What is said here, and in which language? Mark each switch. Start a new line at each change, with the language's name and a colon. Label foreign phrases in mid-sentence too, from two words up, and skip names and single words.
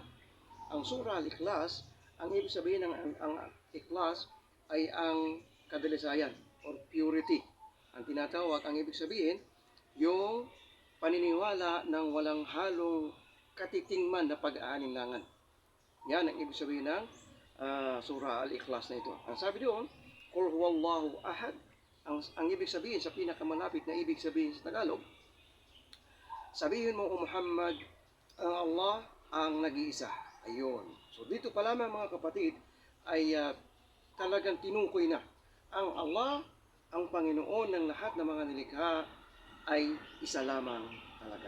Filipino: Ang Surah Al-Ikhlas, ang ibig sabihin ng ang Ikhlas ay ang kadalisayan
English: or purity.
Filipino: Ang tinatawag, ang ibig sabihin, yung paniniwala ng walang halong katitingman na pag-aalinlangan. Yan ang ibig sabihin ng Surah Al-Ikhlas na ito. Ang sabi doon,
Arabic: قل هو الله أحد.
Filipino: Ang ibig sabihin, sa pinakamalapit na ibig sabihin sa Tagalog, sabihin mo, O Muhammad, ang Allah ang nag-iisa. Ayun. So dito pa lamang mga kapatid ay talagang tinukoy na ang Allah, ang Panginoon ng lahat ng mga nilikha ay isa lamang talaga.